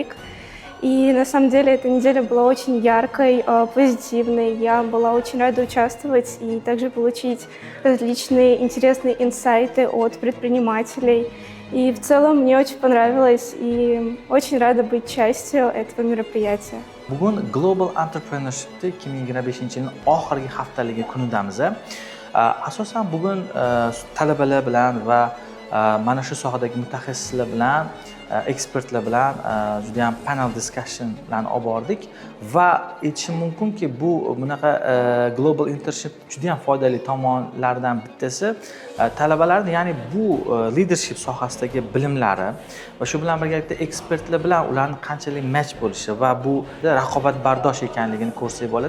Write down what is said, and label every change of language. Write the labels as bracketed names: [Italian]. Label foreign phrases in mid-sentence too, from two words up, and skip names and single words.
[Russian] И на самом деле эта неделя была очень яркой, позитивной. Я была очень рада участвовать и также получить различные интересные инсайты от предпринимателей. И в целом мне очень понравилось и очень рада быть частью этого мероприятия. [Uzbek] Bugun Global Entrepreneurship 2025-yilning oxirgi haftaligi kunidamiz. Asosan bugun talabalar bilan va mana shu sohadagi mutaxassislar bilan, ekspertlar bilan juda ham [English] panel discussionlarni [Uzbek] olib bordik va aytishim mumkinki bu bunaqa Global Entrepreneurship juda ham foydali tomonlaridan bittasi talabalarning, ya'ni bu leadership sohasidagi bilimlari va shu bilan birgalikda ekspertlar bilan ularning qanchalik match bo'lishi va bu raqobatbardosh ekanligini ko'rsak bo'ladi.